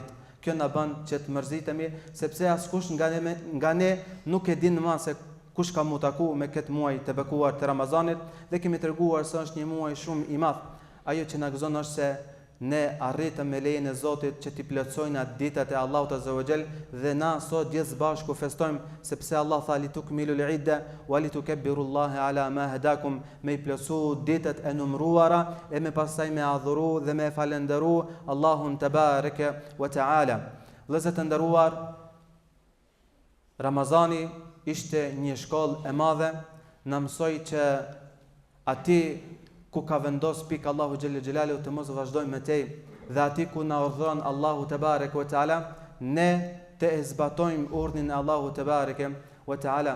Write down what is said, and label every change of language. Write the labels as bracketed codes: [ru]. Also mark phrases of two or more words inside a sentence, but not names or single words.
[sq] Kjo na bën që të mërzitemi, sepse askush nga ne nuk e din më se kush ka mu taku me këtë muaj të bekuar të Ramazanit, dhe kemi treguar se është një muaj shumë I madh. Ajo që na gëzon është se ne arritëm me lejen e Zotit që t'i plotësojnë atë ditët e Allahut [ar] عز وجل, [sq] dhe na sot gjithë bashku festojmë, sepse Allah tha [ar] لتكملوا العدة ولتكبروا الله على ما هداكم, [sq] me I plotësu ditët e numëruara e me pastaj me adhuru dhe me falendëru Allahun [ar] تبارك وتعالى. [sq] Vëllezër të nderuar, Ramazani ishte një shkollë e madhe, na mësoi që ati ku ka vendos pik Allahu [ar] جل جلاله [sq] të mos vazhdojmë me tej, dhe ati ku na urdhëron Allahu [ar] تبارك وتعالى [sq] ne të zbatojmë urdhnin e Allahu [ar] تبارك وتعالى.